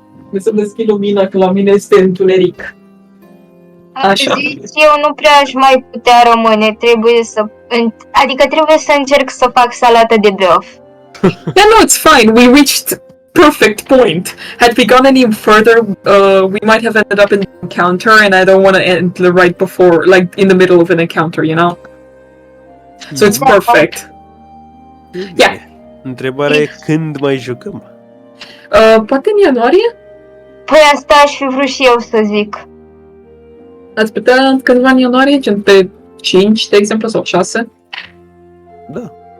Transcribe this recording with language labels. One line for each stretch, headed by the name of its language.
Romanian: Mi să deschid lumina, că la mine este întuneric. Așa. Eu nu prea aș mai putea rămâne, trebuie să... Adică trebuie să încerc să fac salată de băf.
English: Yeah, no, it's fine. We reached perfect point. Had we gone any further, we might have ended up in the encounter, and I don't want to end right before, like in the middle of an encounter, you know. So it's perfect.
Romanian: E Ia. bine. Întrebarea e când mai jucăm? Poate în ianuarie? Păi asta aș fi vrut și eu să zic. Ați putea cândva în ianuarie, gen pe 5, de exemplu, sau 6? Da.